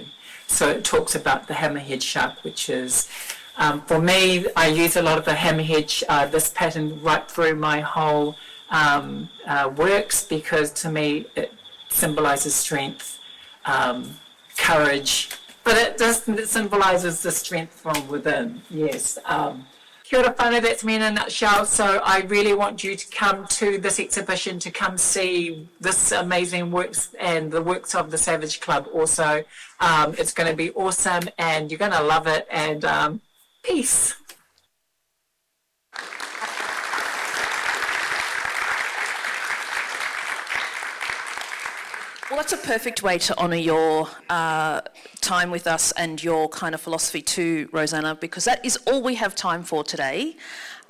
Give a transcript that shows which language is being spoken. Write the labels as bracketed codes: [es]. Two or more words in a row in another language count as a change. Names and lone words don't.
[en] So it talks about the hammerhead shark, which is, for me, I use a lot of the hammerhead, this pattern right through my whole works, because to me it symbolises strength, courage, but it symbolises the strength from within, yes. [mi] Kia ora whānau, [en] that's me in a nutshell. So I really want you to come to this exhibition, to come see this amazing works and the works of the SaVＡGE K'lub also. It's going to be awesome and you're going to love it, and peace. Well, that's a perfect way to honour your time with us and your kind of philosophy too, Rosanna, because that is all we have time for today.